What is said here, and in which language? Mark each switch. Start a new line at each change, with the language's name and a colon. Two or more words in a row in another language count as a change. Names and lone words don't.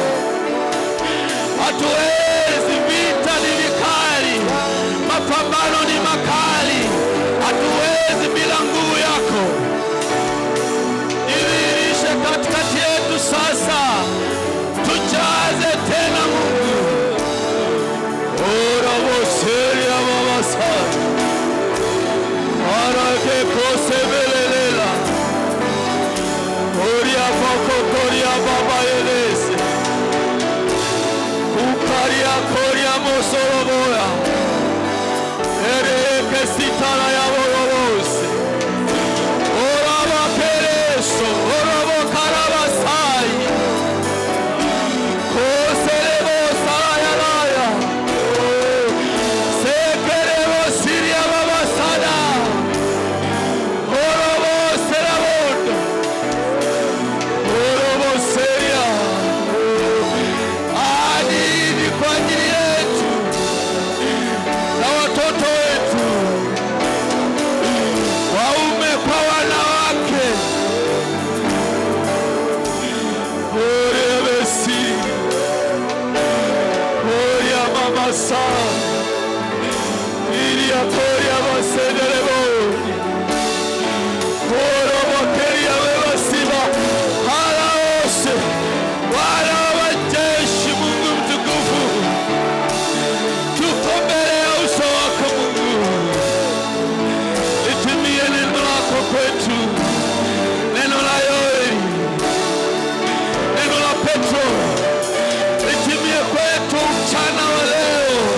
Swahili: Hatuwezi, vita ni vikali, mapambano ni makali, hatuwezi bila nguvu yako. Idhihirishe katikati yetu sasa, tujaze tena Mungu. Ora boseri ya Baba sana, arake kose belelela, oria boko koria Baba yelese, ukaria koria mosoroboya, ereke sitara ya borobose, ora bakereso, ora bokarabasai, koserebo sarayalaya, sekerebo siria babasada, orobo serabondo, orobo seria. Ahadi ni kwa ajili yetu na watoto wetu, waume kwa wanawake. Orebesi, oria mama sana, iria koria masendeleboni, orobokeria webasiba, halaose, wana wa majeshi. Mungu mtukufu, tuko mbele ya uso wako Mungu, litimie neno lako kwetu, neno la Yoeli, neno la Petro, litimie kwetu mchana wa leo.